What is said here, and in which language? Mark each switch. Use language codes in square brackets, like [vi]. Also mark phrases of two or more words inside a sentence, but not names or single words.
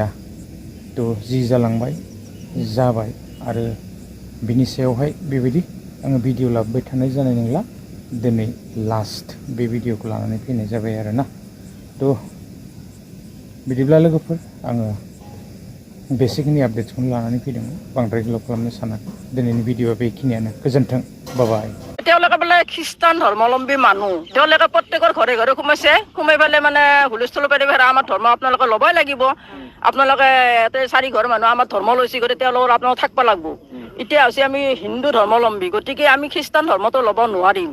[brx] थ' जि जालांबाय जाबाय, आरो बिनि सायावहाय बेबायदि आङो भिडिअ लाबोबाय थानाय जानाय नंला। दिनै लास्ट बे भिडिअखौ लानानै फैनाय जाबाय आरोना। थ' बिदिब्ला लोगोफोर, आङो बेसिकनि आपडेट्सखौनो लानानै फैदोंमोन, बांद्राय गोलाव खालामनो सानाखै। दिनैनि भिडिअआ बेखिनियानो। गोजोन्थों, बाय। [as] তেওঁলোকে বোলে খ্ৰীষ্টান ধৰ্মাৱলম্বী মানুহ, তেওঁলোকে প্ৰত্যেকৰ ঘৰে ঘৰে সোমাই পেলাই মানে হুলস্থুল পাতি আমাৰ ধৰ্ম আপোনালোকে ল'বই লাগিব, আপোনালোকে 4 ঘৰ মানুহ আমাৰ ধৰ্ম লৈছে, গতিকে তেওঁলোকৰ আপোনালোকে থাকিব লাগিব। এতিয়া হৈছে আমি হিন্দু ধৰ্মাৱলম্বী, গতিকে আমি খ্ৰীষ্টান ধৰ্মটো ল'ব নোৱাৰিম।